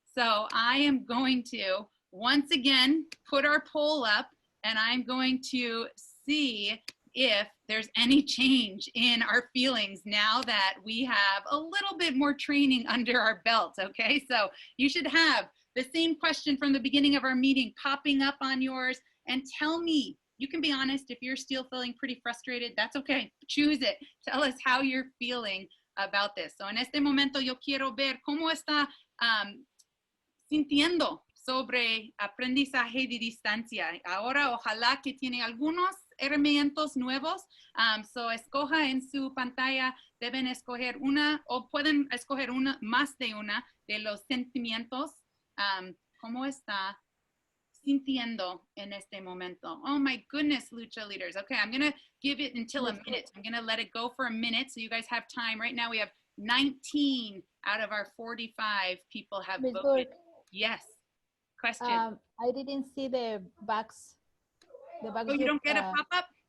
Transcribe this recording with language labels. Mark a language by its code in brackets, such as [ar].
[en] So I am going to once again put our poll up, and I'm going to see if there's any change in our feelings now that we have a little bit more training under our belt, okay? So you should have the same question from the beginning of our meeting popping up on yours, and tell me, you can be honest, if you're still feeling pretty frustrated, that's okay, choose it. Tell us how you're feeling about this. [es] So en este momento yo quiero ver cómo está sintiendo sobre aprendizaje de distancia. Ahora ojalá que tiene algunos herramientas nuevos. So escoja en su pantalla, deben escoger una o pueden escoger una, más de una de los sentimientos. ¿Cómo está sintiendo en este momento? [en] Oh my goodness, Lucha leaders. Okay, I'm gonna give it until a minute. I'm gonna let it go for a minute so you guys have time. Right now we have 19 out of our 45 people have Ms. voted. Burke, Yes. Question. I didn't see the box. Oh, you don't get a pop-up?